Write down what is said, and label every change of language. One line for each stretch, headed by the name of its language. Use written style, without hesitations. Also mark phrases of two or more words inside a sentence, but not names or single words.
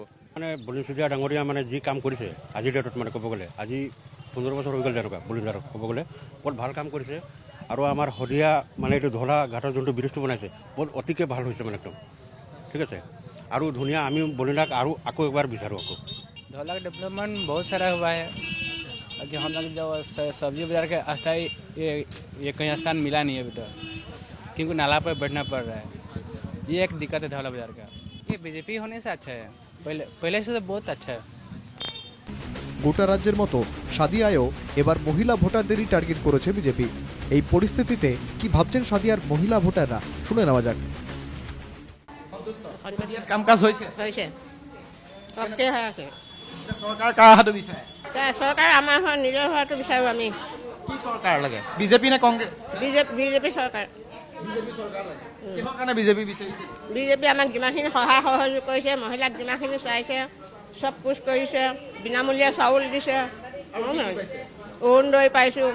Assamese: মানে বলিন চেতিয়া ডাঙৰীয়া মানে যি কাম কৰিছে আজিৰ ডেটত, মানে ক'ব গ'লে আজি 15 বছৰ হৈ গ'ল তেনেকুৱা বলিন দাৰক ক'ব গ'লে বহুত ভাল কাম কৰিছে। আৰু আমাৰ শদিয়া মানে এইটো ধলা ঘাটৰ যোনটো ব্ৰিজটো বনাইছে, বহুত অতিকে ভাল হৈছে মানে একদম ঠিক আছে আৰু ধুনীয়া। আমি বলিনাক আৰু আকৌ একবাৰ বিচাৰোঁ। আকৌ
Hindi: धौला का डेवलपमेंट बहुत सारा हुआ है कि हम लोग जो सब्जी बाजार के अस्थायी ये कहीं स्थान मिला नहीं है अभी तक, क्योंकि नाला पर बैठना पड़ रहा है। ये एक दिक्कत है धौला बाजार का। ये बीजेपी होने से अच्छा है, पहले से तो बहुत अच्छा है।
Bangla: গোটা রাজ্যের মতো সাদিয়ায়ও এবার মহিলা ভোটারদেরই টার্গেট করেছে বিজেপি। এই পরিস্থিতিতে কি ভাবছেন সাদিয়ার মহিলা ভোটাররা, শুনে নেওয়া যাক।
Assamese: কাম কাজ হৈছে চৰকাৰ কাৰ হাতত বিচাৰে? চৰকাৰ আমাৰ হয়, নিজৰ হোৱাটো বিচাৰোঁ আমি। কি চৰকাৰ লাগে, বিজেপি নে কংগ্ৰেছ? বিজেপি চৰকাৰ। বিজেপি চৰকাৰ লাগে। কিহৰ কাৰণে বিজেপি বিচাৰিছে? বিজেপি আমাক যিমানখিনি সহায় সহযোগ কৰিছে, মহিলাক যিমানখিনি চাইছে,
Hindi: सब कुछ
Assamese: কৰিছে, বিনামূলীয়া চাউল দিছে, অৰুণোদয় পাইছোঁ।